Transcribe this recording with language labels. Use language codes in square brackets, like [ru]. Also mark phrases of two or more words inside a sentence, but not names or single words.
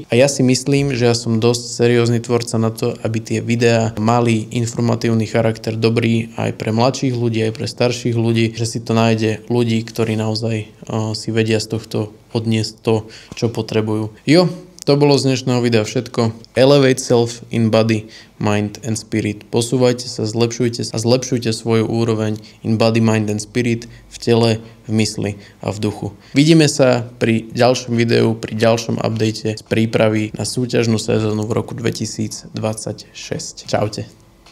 [sk] A ja si myslím, že ja som dosť seriózny tvorca na to, aby tie videá mali informatívny charakter dobrý aj pre mladších ľudí, aj pre starších ľudí, že si to nájde ľudí, ktorí naozaj si vedia z tohto odniesť to, čo potrebujú. To bolo z dnešného videa všetko. [en] Elevate self in body, mind and spirit. [sk] Posúvajte sa, zlepšujte svoju úroveň [en] in body, mind and spirit [sk] v tele, v mysli a v duchu. Vidíme sa pri ďalšom videu, pri ďalšom update z prípravy na súťažnú sezónu v roku 2026. Čaute.